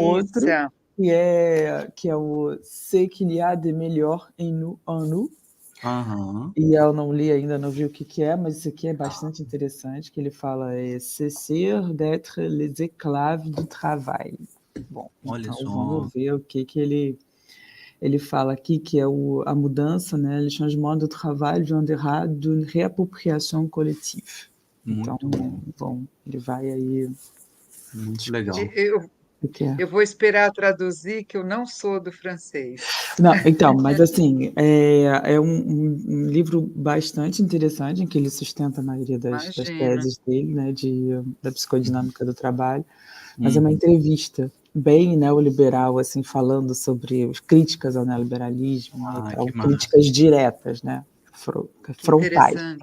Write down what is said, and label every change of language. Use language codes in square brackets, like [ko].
[pt] Um outro, que é o Ce qu'il y a de melhor en nous. E eu não li ainda, não vi o que é, mas isso aqui é bastante interessante, que ele fala [fr] cesser d'être les esclaves du travail. [pt] Bom, então vamos ver o que ele fala aqui, que é a mudança, né? [fr] Le changement du travail viendra d'une réappropriation collective. [pt] Então, bom, ele vai aí... Muito legal. Eu vou esperar traduzir, que eu não sou do francês. Não, então, mas assim, é um livro bastante interessante, em que ele sustenta a maioria das teses dele, né, da psicodinâmica do trabalho, mas é uma entrevista bem neoliberal, assim, falando sobre as críticas ao neoliberalismo, críticas diretas, né, frontais.